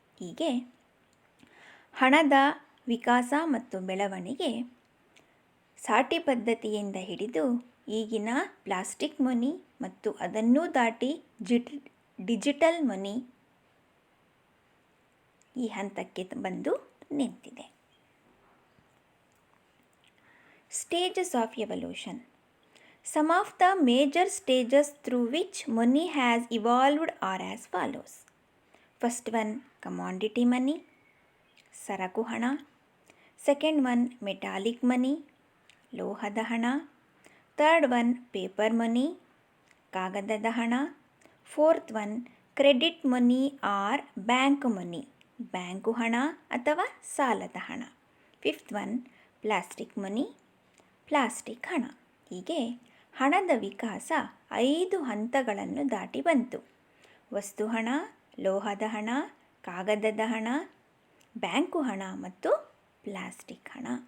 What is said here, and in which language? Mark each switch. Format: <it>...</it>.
<kn>ಹೀಗೆ ಹಣದ ವಿಕಾಸ ಮತ್ತು ಬೆಳವಣಿಗೆ ಸಾಟಿ ಪದ್ಧತಿಯಿಂದ ಹಿಡಿದು ಈಗಿನ ಪ್ಲಾಸ್ಟಿಕ್ ಮನಿ ಮತ್ತು ಅದನ್ನೂ ದಾಟಿ ಡಿಜಿಟಲ್ ಮನಿ ಈ ಹಂತಕ್ಕೆ ಬಂದು ನಿಂತಿದೆ.</kn> <en>Stages of evolution. Some of the major stages through which money has evolved are as follows. First one, commodity money,</en> <kn>ಸರಕು ಹಣ.</kn> <en>Second one, metallic money,</en> <kn>ಲೋಹದ ಹಣ.</kn> <en>Third one, paper money,</en> <kn>ಕಾಗದದ ಹಣ.</kn> <en>Fourth one, credit money or bank money,</en> <kn>bank ಹಣ ಅಥವಾ ಸಾಲದ ಹಣ.</kn> <en>Fifth one, plastic money,</en> <kn>plastic ಹಣ. ಹೀಗೆ ಹಣದ ವಿಕಾಸ 5 ಹಂತಗಳನ್ನು ದಾಟಿ ಬಂತು. ವಸ್ತು ಹಣ, ಲೋಹದ ಹಣ, ಕಾಗದದ ಹಣ, ಬ್ಯಾಂಕು ಹಣ ಮತ್ತು ಪ್ಲಾಸ್ಟಿಕ್ ಹಣ.</kn>